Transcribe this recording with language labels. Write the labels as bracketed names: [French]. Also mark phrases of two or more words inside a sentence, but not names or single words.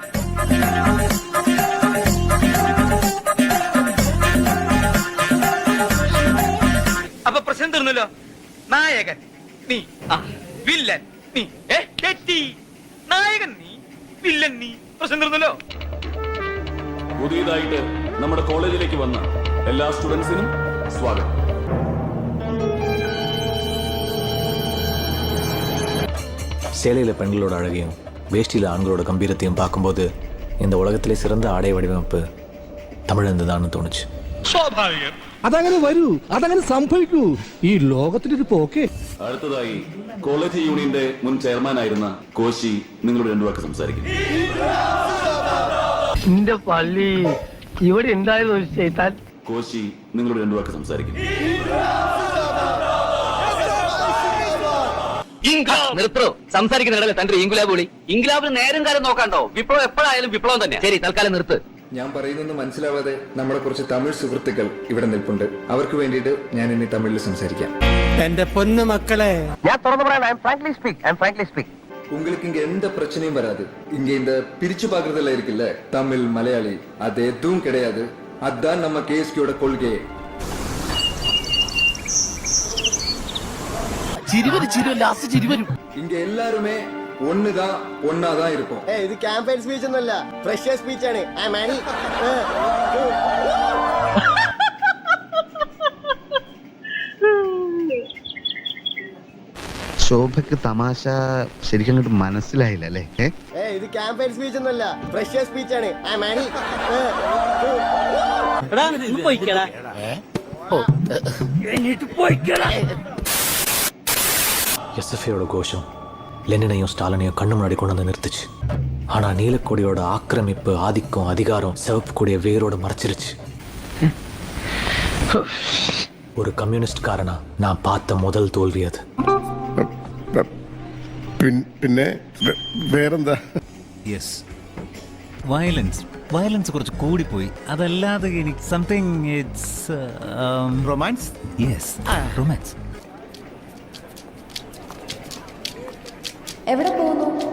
[Malayalam] അപ്പൊ പ്രശ്നം തീർന്നല്ലോ. നായകൻ നീ, വില്ലൻ നീ. തെറ്റി. നായകൻ നീ, വില്ലൻ നീ. പ്രശ്നം തീർന്നല്ലോ. പുതിയതായിട്ട് നമ്മുടെ കോളേജിലേക്ക് വന്ന എല്ലാ സ്റ്റുഡൻസിനും സ്വാഗതം. [Tamil] சேலையில் பெண்களோட அழகையும் வேஷ்டியில் ஆண்களோட கம்பீரத்தையும் பார்க்கும்போது இந்த உலகத்திலே சிறந்த ஆடை வடிவமைப்பு தமிழ்ந்து தான் தோணுச்சு. [Malayalam] സ്വാഭാവികം. അതങ്ങനെ വരൂ, അതങ്ങനെ സംഭവിക്കൂ. ഈ ലോകത്തിന്റെ ഒരു പോക്കേ. അടുത്തതായി കോളേജ് യൂണിയന്റെ മുൻ ചെയർമാനായിരുന്ന കോശി നിങ്ങളോട് രണ്ടു വാക്ക് സംസാരിക്കും. എന്റെ പള്ളി ഇവിടെ ഉണ്ടായിരുന്നു ഒരു ചെയ്താൽ. കോശി നിങ്ങളോട് രണ്ടു വാക്ക് സംസാരിക്കും. നിർത്തോ. സംസാരിക്കുന്നിടല്ലേ തന്റെ ഇംഗുലാബ് വിളി. ഇംഗുലാബിന് നേരം കാലം നോക്കാണ്ടോ? വിപ്ലവം എപ്പോഴായാലും വിപ്ലവം തന്നെ. ശരി, തൽക്കാലം നിർത്ത്. ഞാൻ പറയുന്നൊന്നും മനസ്സിലാവാതെ നമ്മുടെ കുറച്ച് തമിഴ് സുഹൃത്തുക്കൾ ഇവിടെ നിൽപ്പുണ്ട്. അവർക്ക് വേണ്ടിയിട്ട് ഞാൻ ഇനി തമിഴിൽ സംസാരിക്കാം. എന്റെ പൊന്നു മക്കളെ, ഞാൻ തുറന്നു പറയാം. [Tamil] உங்களுக்கு இங்க எந்த பிரச்சனையும் வராது. இங்க இந்த பிரிச்சு பாக்குறதுல இருக்குல்ல தமிழ் மலையாளி, அது எதுவும் கிடையாது. அதுதான் நம்ம கேஎஸ்கியோட கொள்கை. இங்க எல்லாருமே ஒண்ணுதான், ஒன்னாதான் இருக்கும். [Malayalam] ഇത് [English] campaign speech [Malayalam] ഒന്നുമല്ല, [English] fresher speech [Malayalam] ആണ്. ശോഭയ്ക്ക് തമാശ ശരിക്കും അങ്ങോട്ട് മനസ്സിലായില്ല അല്ലേ? ഇത് [English] campaign speech [Malayalam] ഒന്നുമല്ല, [English] fresher speech [Malayalam] ആണ്. [Tamil] எஸ்எஃப்ஐயோட கோஷம் லெனினையும் ஸ்டாலினையும் கண்ணு முன்னாடி கொண்டு வந்து நிறுத்துச்சு. ஆனா நீலக்கொடியோட ஆக்கிரமிப்பு, ஆதிக்கம், அதிகாரம் சிவப்பு கொடிய வேரோட மறைச்சிருச்சு. ஒரு கம்யூனிஸ்ட் காரனா நான் பார்த்த முதல் தோல்வி அது. [Malayalam] പിന്നെ വേറെന്താ? യെസ്, വയലൻസ് കുറച്ച് കൂടിപ്പോയി. അതല്ലാതെ എനിക്ക് [English] something it's romance. yes, romance. [Malayalam] എവിടെ പോകുന്നു?